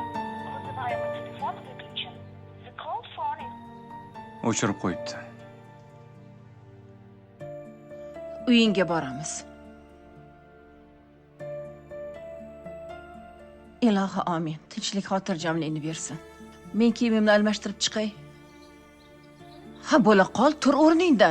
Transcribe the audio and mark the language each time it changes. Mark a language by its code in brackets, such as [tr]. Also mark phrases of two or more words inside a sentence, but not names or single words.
[ru] Вызываемый telefon выключен. [en] The call phone is [uz] O'chirib qo'yibdi. Uyingga boramiz. Ilohi omin. Tinchlik xotirjamlikni bersin. Men kiyimimni almashtirib chiqay. Ha, bo'la qol, tur o'rningdan.